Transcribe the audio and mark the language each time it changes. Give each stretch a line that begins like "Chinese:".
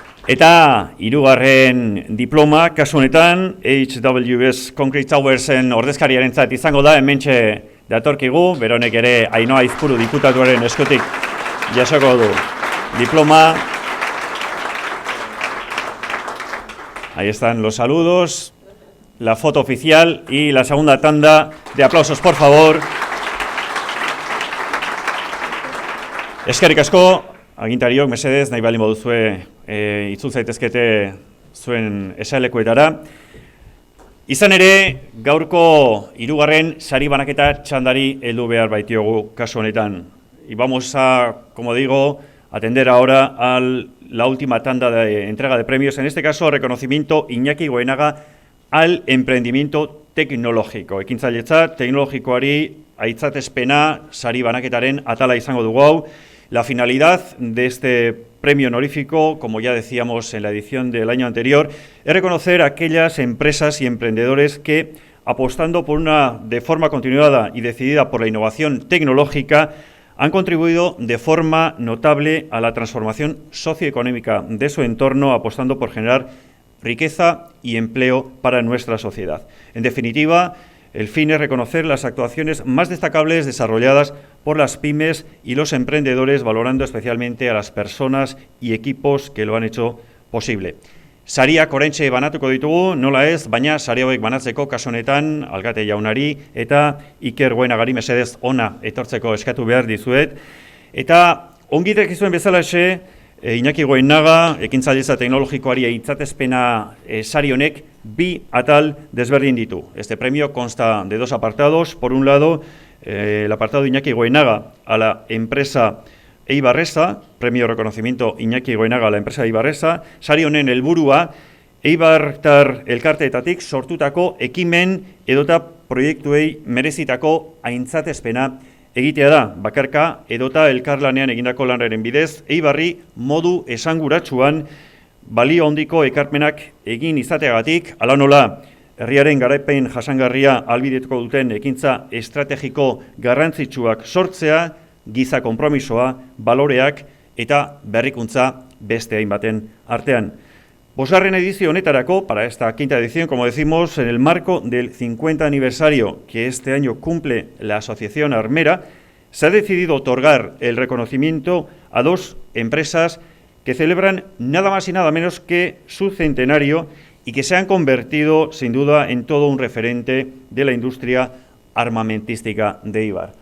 Basque: Eta hirugarren diploma, kasu honetan, HWS Concrete Towersen ordezkariarentzat izango da, hementxe datorkigu, beronek ere Ainhoa Izpuru diputatuaren eskutik jasoko du diploma.
Spanish: Ahí están los saludos, la foto oficial y la segunda tanda de aplausos, por favor.
Basque: Eskerrik asko, agintariok, mesedez, nahi baldin baduzue itzul zaitezkete zuen esalekuetara. Izan ere, gaurko hirugarren sari banaketa txandari heldu behar baitiogu kasu honetan.
Spanish: Y vamos a, como digo, atender ahora a la última tanda de entrega de premios, en este caso reconocimiento Iñaki Goenaga al emprendimiento tecnológico.
Basque: Ekintzailetza teknologikoari aitzatespena sari banaketaren atala izango dugu hau.
Spanish: La finalidad de este premio honorífico, como ya decíamos en la edición del año anterior, es reconocer a aquellas empresas y emprendedores que, apostando de forma continuada y decidida por la innovación tecnológica, han contribuido de forma notable a la transformación socioeconómica de su entorno, apostando por generar riqueza y empleo para nuestra sociedad. En definitiva, el fin es reconocer las actuaciones más destacables desarrolladas por las pymes y los emprendedores, valorando especialmente a las personas y equipos que lo han hecho posible.
Basque: Sariak oraintxe banatuko ditugu, nola ez, baina sari hauek banatzeko kasu honetan Alkate jaunari eta Iker Goenagari mesedez ona etortzeko eskatu behar dizuet. Eta ongi dakizuen bezalaxe, Iñaki Goenaga, ekintzailetza teknologikoari aitzatespena sari honek bi atal desberdin ditu.
Spanish: Este premio consta de dos apartados. Por un lado, el apartado Iñaki Goenaga a la empresa Eibarresa,
Basque: premio reconocimiento Iñaki Goenaga a la empresa Eibarresa, sari honen helburua Eibartar elkarteetatik sortutako ekimen edota proiektuei merezitako aintzatespena egitea da, bakarka edota elkarlanean egindako lanaren bidez, Eibarri modu esanguratsuan balio handiko ekarpenak egin izateagatik, hala nola, herriaren garaipen jasangarria ahalbidetuko duten ekintza estrategiko garrantzitsuak sortzea, giza konpromisoa, baloreak eta berrikuntza beste hainbaten artean. Bosgarren edizio honetarako,
Spanish: para esta quinta edición, como decimos, en el marco del 50 aniversario que este año cumple la Asociación Armera, se ha decidido otorgar el reconocimiento a dos empresas que celebran nada más y nada menos que su centenario y que se han convertido, sin duda, en todo un referente de la industria armamentística de Eibar.